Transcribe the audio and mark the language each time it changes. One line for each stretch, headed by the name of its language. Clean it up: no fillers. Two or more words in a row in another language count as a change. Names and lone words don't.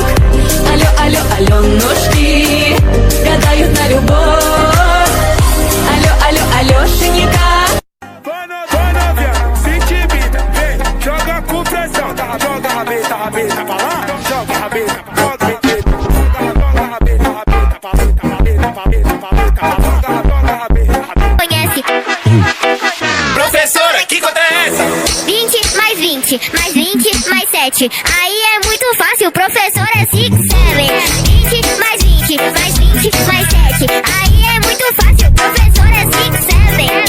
Russian: Алло, алло, Алёнушки, гадают на любовь. Алло, алло, Алёшенька.
Portuguese: Dona Viana, sente vida, vem, joga com pressão. Joga a rabeta pra lá, joga a rabeta, joga a rabeta, joga a rabeta pra lá, joga a rabeta. Conhece Professora, que conta é essa? 20 mais 20 mais 20 mais 7. Aí é muito fácil, professor é 6, 7. 20 mais 20 mais 20 mais 7. Aí é muito fácil, professor é 6, 7.